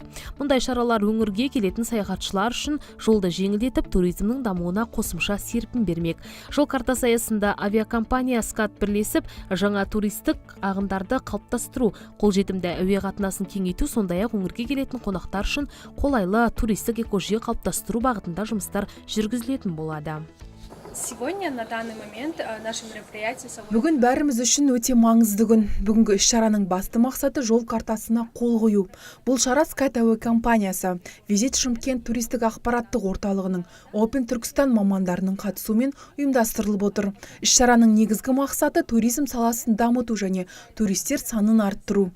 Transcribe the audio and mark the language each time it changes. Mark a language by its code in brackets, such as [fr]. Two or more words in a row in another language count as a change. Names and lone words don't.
[kk] Мұндай шаралар өңірге келетін саяхатшылар үшін жолды жеңілдетіп, туризмнің дамуына қосымша серпін бермек. Жол картасы аясында авиакомпания Скат бірлесіп, жаңа туристік ағындарды қалыптастыру, қолжетімді әуе қатынасын кеңейту, сондай-ақ өңірге келетін қонақтар үшін қолайлы туристік экожүйе қалыптастыру бағытында жұмыстар жүргізілетін болады. [ru] Сегодня, на данный момент, наше мероприятие... [kk] Бүгін бәріміз үшін өте маңызды күн. Бүгінгі іс-шараның басты мақсаты жол картасына қол қою. Бұл шара Скат әуе компаниясы, Визит Шымкент туристік ақпараттық орталығының, Open Түркістан мамандарының қатысуымен ұйымдастырылып отыр. Іс-шараның негізгі мақсаты туризм саласын дамыту және туристер санын арттыру.